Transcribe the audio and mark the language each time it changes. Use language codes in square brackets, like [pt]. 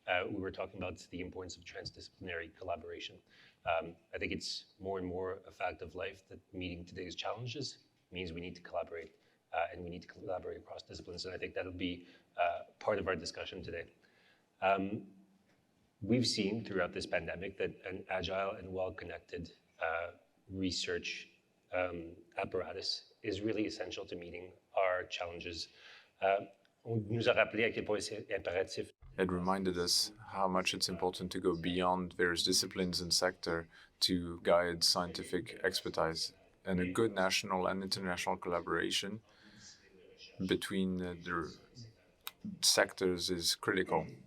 [en] We were talking about the importance of transdisciplinary collaboration. I think it's more and more a fact of life that meeting today's challenges means we need to collaborate, and we need to collaborate across disciplines, and I think that'll be part of our discussion today. We've seen throughout this pandemic that an agile and well-connected research apparatus is really essential to meeting our challenges. [fr] On nous a rappelé à quel point c'est impératif. [en] It reminded us how much it's important to go beyond various disciplines and sector to guide scientific expertise, and a good national and international collaboration between the sectors is critical.